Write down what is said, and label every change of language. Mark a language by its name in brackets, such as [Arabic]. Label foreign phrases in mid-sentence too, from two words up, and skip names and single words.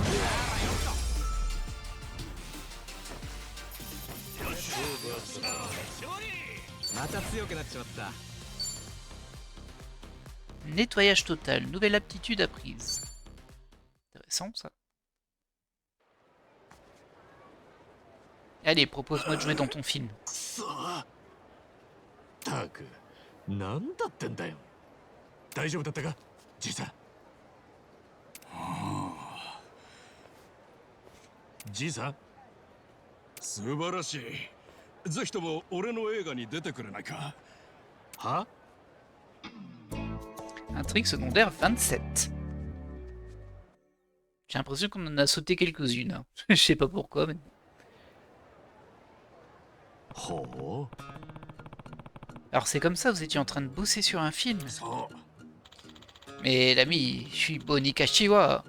[French] Nettoyage total, nouvelle aptitude apprise. Intéressant ça. Allez, propose-moi de jouer dans ton film. [Japanese] たく、なんだってんだよ。大丈夫だったか、じいさん。じいさん。素晴らしい。ぜひとも俺の映画に出てくれないか。は？ [French] Intrigue secondaire 27. J'ai l'impression qu'on en a sauté quelques-unes. Hein. Je sais pas pourquoi, mais... [Japanese] ほう。 [French] Alors c'est comme ça, vous étiez en train de bosser sur un film. [Japanese] そう。 [French] Mais l'ami, je suis Boni Kashiwa.